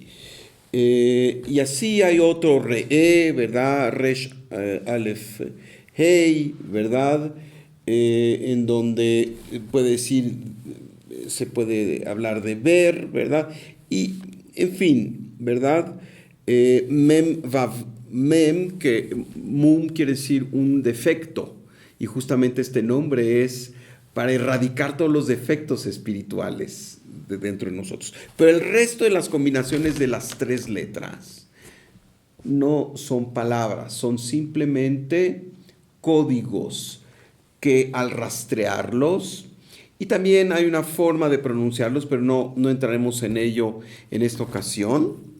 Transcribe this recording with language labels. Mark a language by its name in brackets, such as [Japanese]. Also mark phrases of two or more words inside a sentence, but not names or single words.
[Spanish] Y así hay otro Re'e, ¿verdad? [Hebrew] Resh Aleph Hei, [Spanish] ¿verdad? En donde puede decir, se puede hablar de ver, ¿verdad? Y, en fin, ¿verdad? [Hebrew] Mem, vav, mem, [Spanish] que mum quiere decir un defecto, y justamente este nombre es para erradicar todos los defectos espirituales de dentro de nosotros. Pero el resto de las combinaciones de las tres letras no son palabras, son simplemente códigos que al rastrearlos, y también hay una forma de pronunciarlos, pero no entraremos en ello en esta ocasión,